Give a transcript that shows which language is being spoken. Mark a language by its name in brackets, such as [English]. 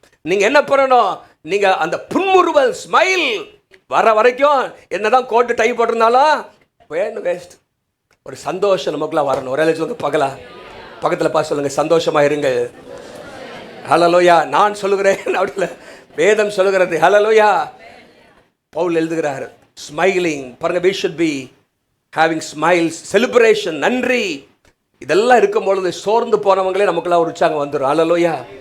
[Tamil] நீங்க என்ன பண்ணணும், நீங்க அந்த புன்முறுவல் ஸ்மைல் வர வரைக்கும் என்னதான் கோட்டு டை போட்டிருந்தாலும் வேஸ்ட். ஒரு சந்தோஷம் நமக்குள்ள வரணும். ஒரே சொல்லுங்க, பக்கத்தில் பார்த்து சொல்லுங்க, சந்தோஷமா இருங்க. ஹல்லேலூயா. நான் சொல்லுகிறேன் அப்படி வேதம் சொல்லுகிறது. ஹல்லேலூயா. பவுல் எழுதுகிறார், ஸ்மைலிங். பாருங்க, [English] we should be having smiles, celebration, [Tamil] நன்றி. இதெல்லாம் இருக்கும் பொழுது சோர்ந்து போனவங்களே நமக்குள்ள ஒரு உற்சாகம் வந்துடும். ஹல்லேலூயா.